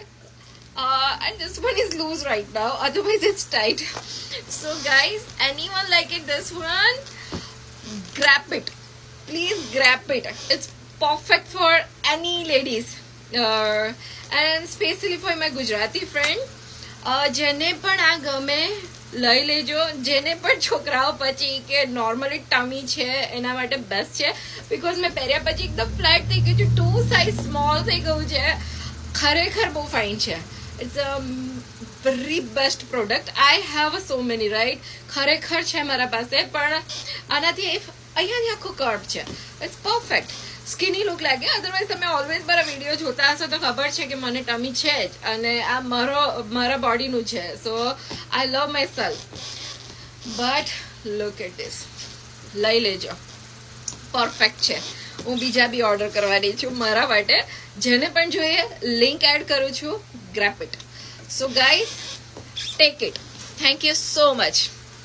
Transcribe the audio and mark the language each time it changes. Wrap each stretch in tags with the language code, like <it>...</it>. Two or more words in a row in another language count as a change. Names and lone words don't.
<en>And this one is loose right now, otherwise it's tight. So guys, anyone like it, this one, grab it. Please grab it. It's perfect for any ladies, and especially for my Gujarati friend.</en> <gu>જેને પણ આ ગમે લઈ લેજો. જેને પણ છોકરાઓ પછી કે</gu> <en>normally tummy</en> <gu>છે એના માટે બેસ્ટ છે, બિકોઝ મેં પહેર્યા પછી એકદમ ફ્લેટ થઈ ગયું છે,</gu> <en>two size small</en> <gu>થઈ ગયું છે. ખરેખર બહુ ફાઇન છે.</gu> <en>It's a very best product. I have so many, right?</en> <gu>ખરેખર છે મારા પાસે, પણ આનાથી અહીંયાથી આખું કર્વ છે.</gu> <en>It's perfect. skinny look</en> <gu>લાગે. અધરવાઇઝ તમે ઓલવેઝ મારા વિડીયો જોતા હશો તો ખબર છે કે મને ટમી છે જ, અને આ મારા બોડીનું છે.</gu> <en>So I love myself. But look at this.</en> <gu>લઈ લેજો. પરફેક્ટ છે. હું બીજા બી ઓર્ડર કરવાની છું મારા માટે. જેને પણ જોઈએ</gu> <en>link add</en> <gu>કરું છું.</gu> <en>Grab it. So guys, take it. Thank you so much.</en>